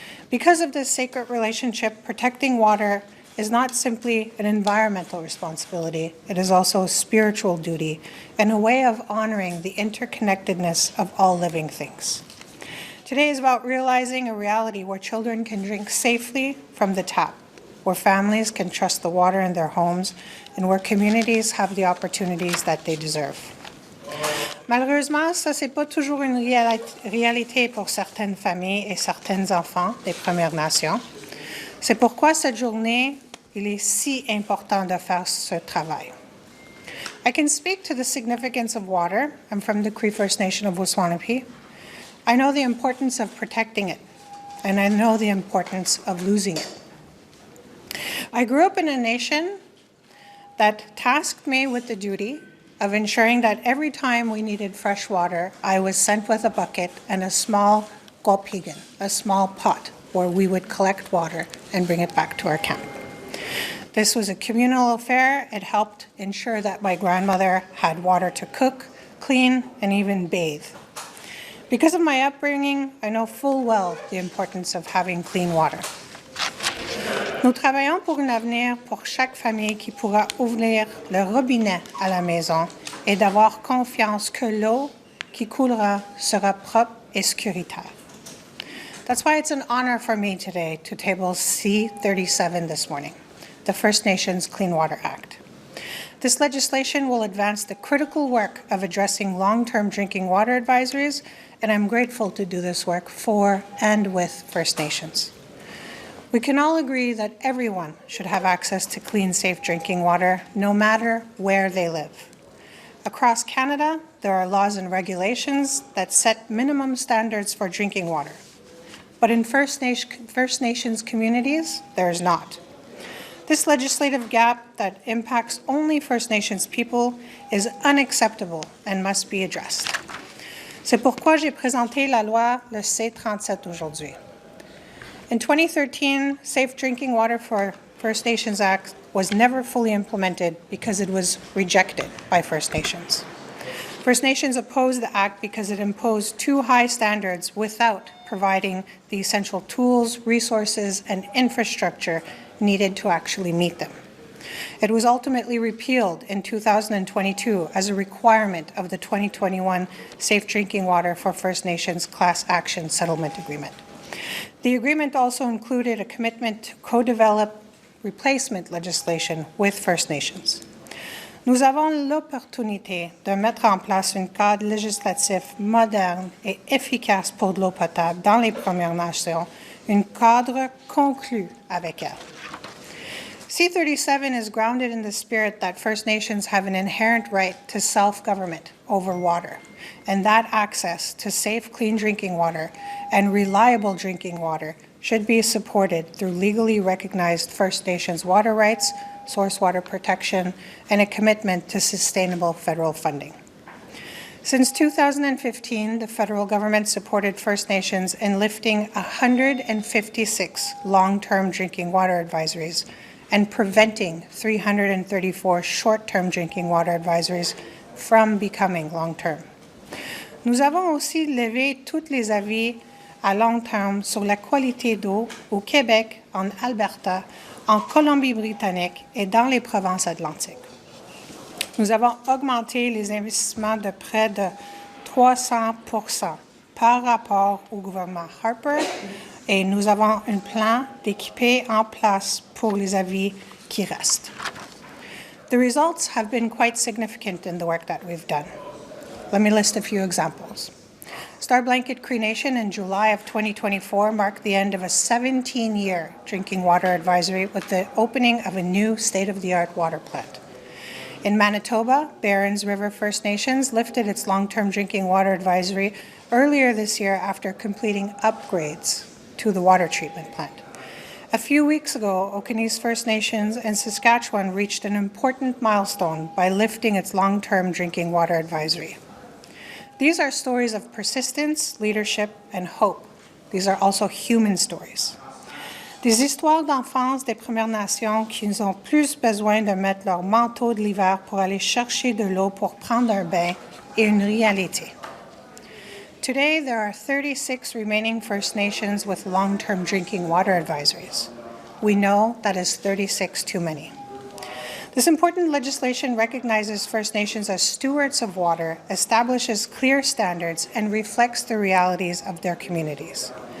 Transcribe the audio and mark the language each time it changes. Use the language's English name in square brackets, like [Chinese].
[English] Because of this sacred relationship, protecting water is not simply an environmental responsibility, it is also a spiritual duty and a way of honoring the interconnectedness of all living things. Today is about realizing a reality where children can drink safely from the tap, where families can trust the water in their homes, and where communities have the opportunities that they deserve. [French] Malheureusement, ça c'est pas toujours une réalité pour certaines familles et certains enfants des Premières Nations. C'est pourquoi cette journée, il est si important de faire ce travail. [English] I can speak to the significance of water. I'm from the Cree First Nation of Waswanipi. I know the importance of protecting it, and I know the importance of losing it. I grew up in a nation that tasked me with the duty of ensuring that every time we needed fresh water, I was sent with a bucket and a small gopigan, a small pot, where we would collect water and bring it back to our camp. This was a communal affair. It helped ensure that my grandmother had water to cook, clean, and even bathe. Because of my upbringing, I know full well the importance of having clean water. [French] Nous travaillons pour un avenir pour chaque famille qui pourra ouvrir le robinet à la maison et d'avoir confiance que l'eau qui coulera sera propre et sécuritaire. [English] That's why it's an honor for me today to table C-37 this morning, the First Nations Clean Water Act. This legislation will advance the critical work of addressing long-term drinking water advisories, and I'm grateful to do this work for and with First Nations. We can all agree that everyone should have access to clean, safe drinking water, no matter where they live. Across Canada, there are laws and regulations that set minimum standards for drinking water. But in First Nations communities, there is not. This legislative gap that impacts only First Nations people is unacceptable and must be addressed. [French] C'est pourquoi j'ai présenté la loi le C-37 aujourd'hui. [English] In 2013, Safe Drinking Water for First Nations Act was never fully implemented because it was rejected by First Nations. First Nations opposed the act because it imposed too high standards without providing the essential tools, resources, and infrastructure needed to actually meet them. It was ultimately repealed in 2022 as a requirement of the 2021 Safe Drinking Water for First Nations Class Action Settlement Agreement. The agreement also included a commitment to co-develop replacement legislation with First Nations. [French] Nous avons l'opportunité de mettre en place un cadre législatif moderne et efficace pour de l'eau potable dans les Premières Nations, un cadre conclu avec elles. [English] C-37 is grounded in the spirit that First Nations have an inherent right to self-government over water, and that access to safe, clean drinking water and reliable drinking water should be supported through legally recognized First Nations water rights, source water protection, and a commitment to sustainable federal funding. Since 2015, the federal government supported First Nations in lifting 156 long-term drinking water advisories and preventing 334 short-term drinking water advisories from becoming long-term. [French] Nous avons aussi levé tous les avis à long terme sur la qualité d'eau au Québec, en Alberta, en Colombie-Britannique et dans les provinces atlantiques. Nous avons augmenté les investissements de près de 300% par rapport au gouvernement Harper et nous avons un plan d'équiper en place pour les avis qui restent. [English] The results have been quite significant in the work that we've done. Let me list a few examples. Star Blanket Cremation in July of 2024 marked the end of a 17-year drinking water advisory with the opening of a new state-of-the-art water plant. In Manitoba, Barons River First Nations lifted its long-term drinking water advisory earlier this year after completing upgrades to the water treatment plant. A few weeks ago, Okanese First Nations and Saskatchewan reached an important milestone by lifting its long-term drinking water advisory. These are stories of persistence, leadership, and hope. These are also human stories. [French] Des histoires d'enfance des Premières Nations qui ont plus besoin de mettre leur manteau de l'hiver pour aller chercher de l'eau pour prendre un bain et une réalité. [English] Today, there are 36 remaining First Nations with long-term drinking water advisories. We know that is 36 too many. This important legislation recognizes First Nations as stewards of water, establishes clear standards, and reflects the realities of their communities.